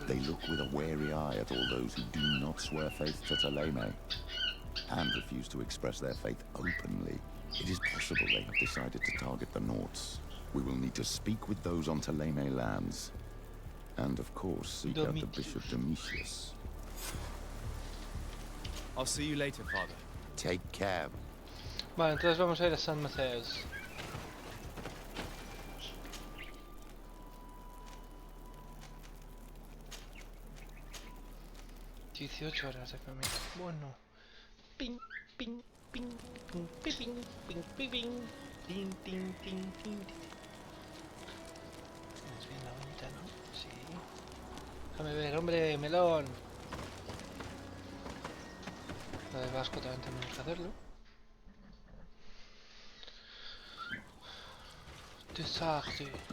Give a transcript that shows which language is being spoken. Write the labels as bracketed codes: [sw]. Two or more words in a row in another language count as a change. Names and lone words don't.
[en] They look with a wary eye at all those who do not swear faith to Ptolemy and refuse to express their faith openly. It is possible they have decided to target the Nauts. We will need to speak with those on Ptolemy lands. And of course, seek out the Bishop Domitius. I'll see you later, Father. Take care. [es] Vale, entonces vamos a ir a San Mateus. $18 de camino. Bueno. Ping, ping, ping, ping, ping, ping, ping, ping, ping, ting, ting, ting, ting. Es bien la bonita, ¿no? Sí. Déjame ver, hombre, melón. Lo de Vasco también tenemos que hacerlo. Desastre.